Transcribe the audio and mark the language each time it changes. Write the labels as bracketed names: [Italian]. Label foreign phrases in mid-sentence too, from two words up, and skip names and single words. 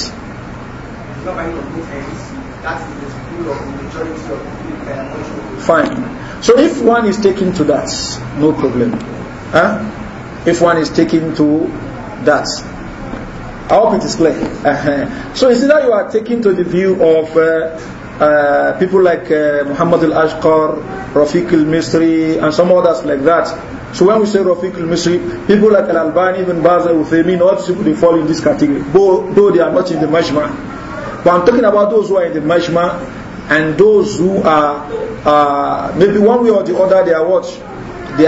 [English] It's not binding on both ends. That's the view of the majority of the people. Fine. So if one is taken to that, no problem. If one is taken to that, I hope it is clear. So it's either you are taken to the view of people like Muhammad al-Ashqar, Rafiq al-Misri, and some others like that. So when we say Rafiq al-Misri, people like Al-Albani, Ibn Baz, Uthaymin, all these people, they fall in this category, though they are not in the Majma'. But I'm talking about those who are in the Majma' and those who are maybe one way or the other, they are what?